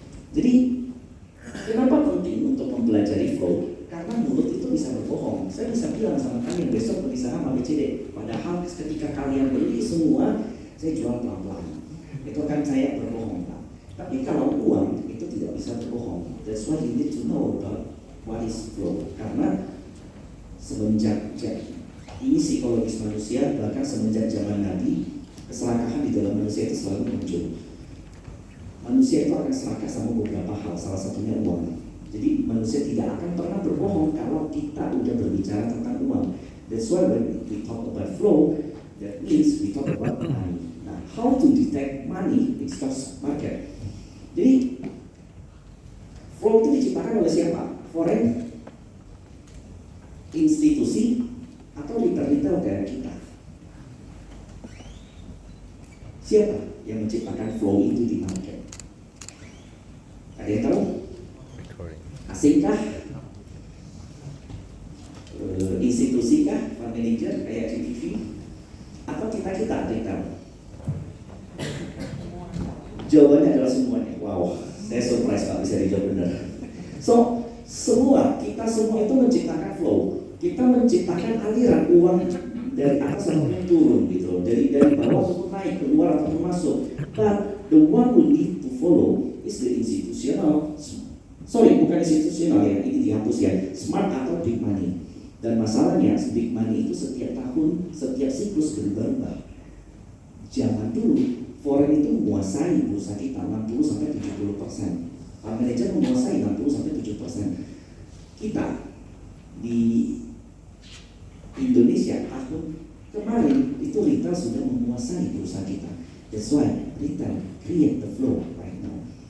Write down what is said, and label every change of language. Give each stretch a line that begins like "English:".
Indonesian: Jadi kenapa penting untuk mempelajari flow? Karena mulut itu bisa berbohong. Saya bisa bilang sama kalian besok beli saham ABCD, padahal ketika kalian beli semua saya jual pelan-pelan. Itu kan saya berbohong Pak. Tapi kalau uang itu tidak bisa berbohong.
English: That's why you need to know about what is flow.
Indonesian: Karena semenjak ini psikologis manusia, bahkan semenjak zaman Nabi, keserakahan di dalam manusia itu selalu muncul. Manusia itu akan serakah sama beberapa hal, salah satunya uang. Jadi manusia tidak akan pernah berbohong kalau kita udah berbicara tentang uang.
English: That's why when we talk about flow, that means we talk about money. Nah, how to detect money in stock market?
Indonesian: Jadi flow itu diciptakan oleh siapa? Foreign institusi atau retail kayak kita? Siapa yang menciptakan flow itu di market? Ada yang tahu? Asingkah? Institusikah? Fund manager kayak GTV? Atau kita retail? Jawabannya adalah semuanya. Wow, saya surprise Pak bisa dijawab benar. So, kita semua itu menciptakan flow. Kita menciptakan aliran uang dari atas sampai turun gitu. Dari bawah untuk naik, keluar atau masuk.
English: But the one who need to follow is the institutional.
Indonesian: Sorry, bukan institusional ya, ini dihapus ya. Smart atau big money. Dan masalahnya big money itu setiap tahun, setiap siklus berubah. Zaman dulu foreign itu menguasai bursa kita 60-70%. Fund manager menguasai 60-70%. Kita di Indonesia tahun kemarin itu retail sudah menguasai bursa kita.
English: That's why retail create the flow right now.